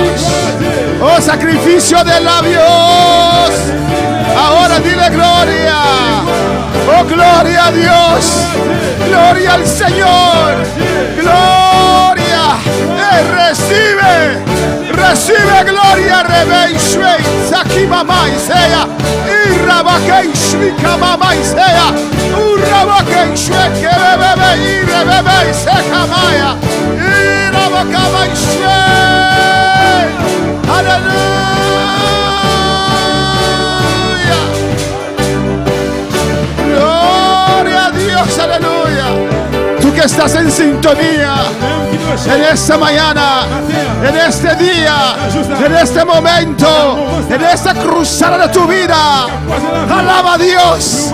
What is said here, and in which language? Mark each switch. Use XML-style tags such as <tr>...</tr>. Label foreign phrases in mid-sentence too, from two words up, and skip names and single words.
<es>Oh, sacrificio de labios. Ahora dile gloria. Oh, gloria a Dios. Gloria al Señor. Gloria. Recibe. Recibe gloria. Rebeinshwe. Sakimama Isea. Irrabakeishwi kamama Isea. Urrabakeishwe kebebebe. Irebebe Isekamaya. Irrabakaishwe. Aleluya. Gloria a Dios, aleluya. Tú que estás en sintonía en esta mañana, en este día, en este momento, en esta cruzada de tu vida, alaba a Dios.</es>